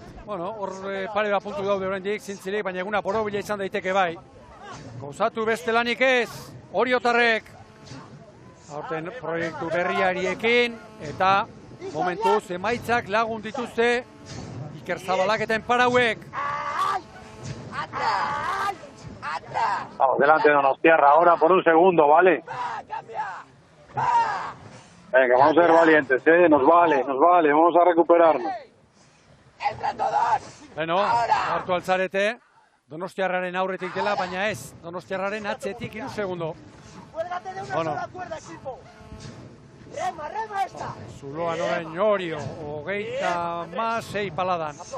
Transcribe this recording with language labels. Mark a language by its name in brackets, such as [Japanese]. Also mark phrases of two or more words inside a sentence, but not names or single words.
[Basque] Bueno, hor pare bat puntu daude oraindik zintzilik, baina eguna borobila izan daiteke bai. Gozatu beste lanik ez, Oriotarrek, aurten proiektu berriariekin, eta momentuz emaitzak lagun dituzte Iker Zabalak eta enparauek. [Spanish] Vamos, delante de Donostiarra ahora por un segundo, ¿vale? Venga, vamos a ser valientes, nos vale, vamos a recuperarnos. [Basque] Bueno, hartu altzarete, Donostiarraren aurretik dela, baina ez, Donostiarraren atzetik 3 segundo. Bueno. Zuloan orain Orio, 36 paladan.